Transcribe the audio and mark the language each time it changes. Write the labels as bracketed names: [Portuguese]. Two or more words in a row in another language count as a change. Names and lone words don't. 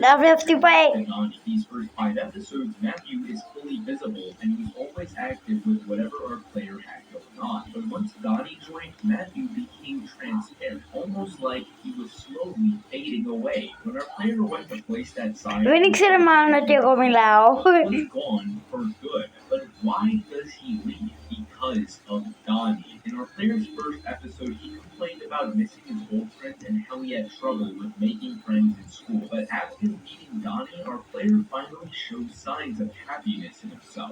[English] Love you, stupid. on these first 5 episodes. Matthew is fully visible and he's always acting interacted with whatever our player had going on. But once Donnie joined, Matthew became transparent, almost like he was slowly fading away. When our player went to place that sign, [Greek] Δεν ήξερε μάλλον ότι εγώ μιλάω. [English] was gone for good. But why does he leave? Because of Donnie. In our player's first episode, he complained about missing his old friends and how he had trouble with making friends in school. But after meeting Donnie, our player finally showed signs of happiness in himself.